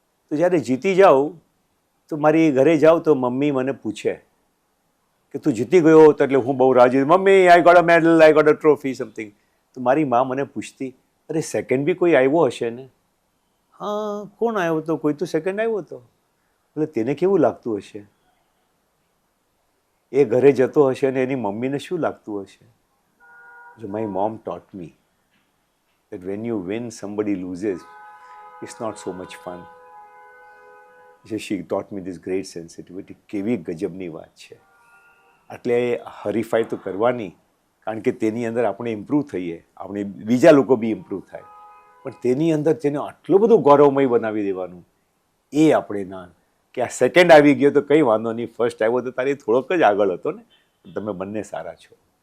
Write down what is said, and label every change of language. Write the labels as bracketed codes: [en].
[gu] તો જ્યારે જીતી જાઉં તો મારી ઘરે જાઉં તો મમ્મી મને પૂછે કે તું જીતી ગયો તો એટલે હું બહુ રાજી, mummy [en] I got a medal, I got a trophy, something. [gu] તો મારી મા મને પૂછતી, અરે સેકન્ડ બી કોઈ આવ્યો હશે ને? હા, કોણ આવ્યો હતો? કોઈ તો સેકન્ડ આવ્યો હતો. એટલે તેને કેવું લાગતું હશે? એ ઘરે જતો હશે અને એની મમ્મીને શું લાગતું હશે? [en] So my mom taught me that when you win, somebody loses, it's not so much fun. She taught me this great sensitivity. [gu] કેવી ગજબની વાત છે. એટલે હરીફાઈ તો કરવાની, કારણ કે તેની અંદર આપણે ઇમ્પ્રૂવ થઈએ, આપણે બીજા લોકો બી ઇમ્પ્રૂવ થાય, પણ તેની અંદર તેને આટલું બધું ગૌરવમય બનાવી દેવાનું એ આપણે ના, કે આ સેકન્ડ આવી ગયો તો કંઈ વાંધો નહીં, ફર્સ્ટ આવ્યો તો તારી થોડોક જ આગળ હતો ને, તમે બંને સારા છો.